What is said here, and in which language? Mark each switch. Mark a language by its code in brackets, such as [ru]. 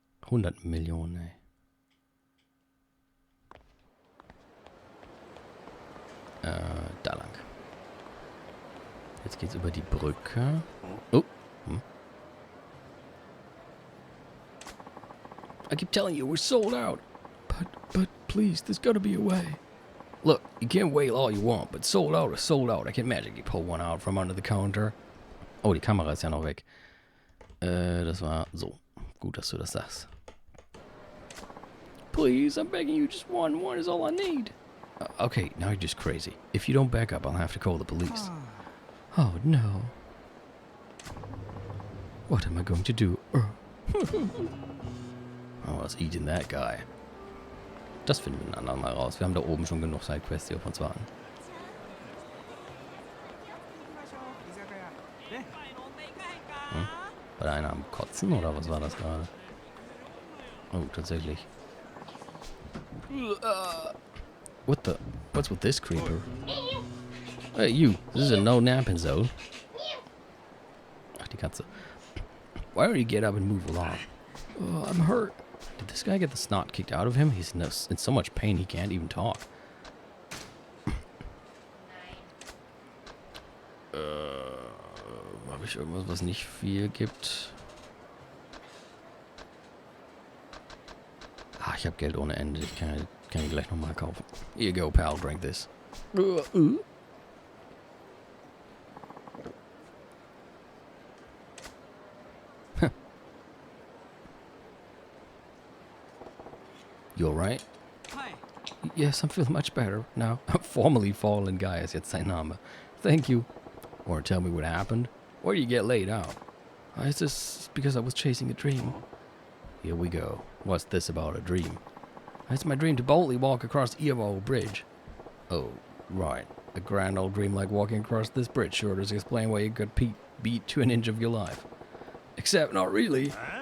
[de] 100 Millionen, ey. Da lang. Jetzt geht's über die Brücke. Oh. [en] I keep telling you, we're sold out. But please, there's gotta be a way. Look, you can wail all you want, but sold out is sold out. I can magically pull one out from under the counter. [de] Oh, die Kamera ist ja noch weg. Das war so. Gut, dass du das sagst. [en] Please, I'm begging you, just one. One is all I need. Okay, now you're just crazy. If you don't back up, I'll have to call the police. Oh, no. What am I going to do? Oh, let's eat in that guy. [de] Das finden wir ein andermal raus. Wir haben da oben schon genug Sidequests, die auf uns warten. War da einer am Kotzen oder was war das gerade? Oh, tatsächlich. [en] What's with this creeper? Hey, you. This is a no napping zone. [de] Ach, die Katze. [en] Why don't you get up and move along? Oh, I'm hurt. Did this guy get the snot kicked out of him? He's in so much pain he can't even talk. [de] Habe ich irgendwas, was nicht viel gibt? Ah, ich habe Geld ohne Ende. Ich kann ihn gleich nochmal kaufen. [en] Here you go, pal. Drink this. You alright? Yes, I'm feeling much better now. [de] Formerly fallen guy ist jetzt sein Name. [en] Thank you. Or tell me what happened. Where did you get laid out? It's just because I was chasing a dream. Here we go. What's this about a dream? It's my dream to boldly walk across the aRdW bridge. Oh, right. A grand old dream like walking across this bridge sure does explain why you got beat to an inch of your life. Except not really.